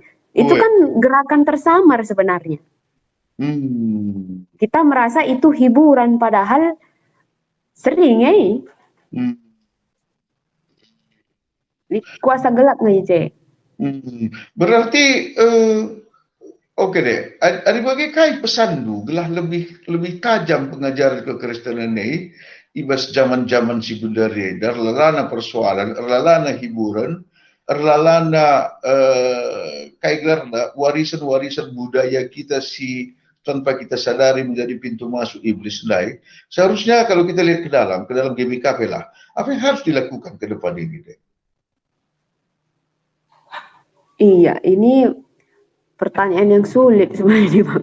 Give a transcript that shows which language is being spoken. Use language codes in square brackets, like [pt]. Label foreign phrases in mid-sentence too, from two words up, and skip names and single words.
[id] Itu kan gerakan tersamar sebenarnya. Kita merasa itu hiburan padahal sering kuasa gelap nih Berarti oke deh. Ada [btx] bagai kai pesan du gelah [id] lebih tajam pengajaran kekristenan ini ibas zaman-zaman si budaya dar lalana persoalan, lalana hiburan, [btx] lalana kai gelarna [id] warisan-warisan budaya kita si tanpa kita sadari menjadi pintu masuk iblis lain. Seharusnya kalau kita lihat ke dalam GBKP lah, apa yang harus dilakukan ke depan ini deh? Iya, ini pertanyaan yang sulit sebenarnya bang.